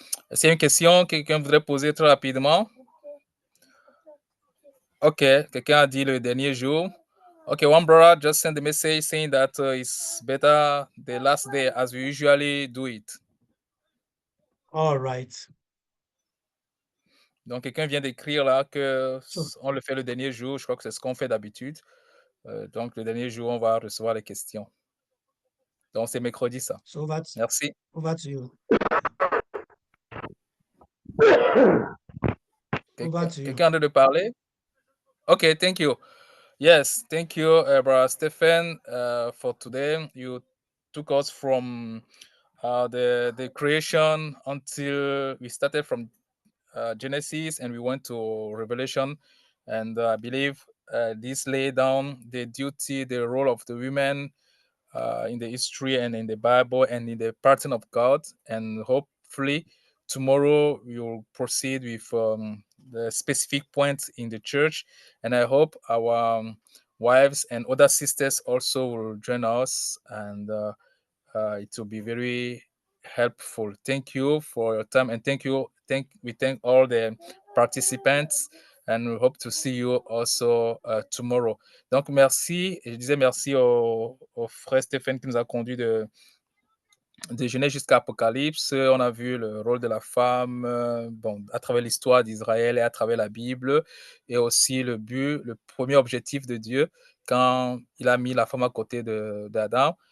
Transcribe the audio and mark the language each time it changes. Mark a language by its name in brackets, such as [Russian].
[French] Est-ce qu'il y a une question que quelqu'un voudrait poser très rapidement? Ok, quelqu'un a dit le dernier jour. [English] Okay, one brother just sent a message saying that it's better the last day as we usually do it. All right. [French] Donc, quelqu'un vient d'écrire là que [English] So, [French] on le fait le dernier jour. Je crois que c'est ce qu'on fait d'habitude. Donc, le dernier jour, on va recevoir les questions. Donc, c'est mercredi, ça. [English] so over [French] Merci. [English] to you. Over to you. [French] Quelqu'un a envie de parler? [English] Okay, thank you. Yes, thank you, Brother Stephen, for today. You took us from the creation until we started from Genesis and we went to Revelation. And I believe this lay down the duty, the role of the women in the history and in the Bible and in the pattern of God. And hopefully tomorrow we will proceed with the specific points in the church. And I hope our wives and other sisters also will join us, and it will be very helpful. Thank you for your time, and we thank all the participants, and we hope to see you also tomorrow. [French] Donc merci, et je disais merci au frère Stéphane qui nous a conduit de Genèse jusqu'à Apocalypse. On a vu le rôle de la femme à travers l'histoire d'Israël et à travers la Bible, et aussi le premier objectif de Dieu quand il a mis la femme à côté d'Adam.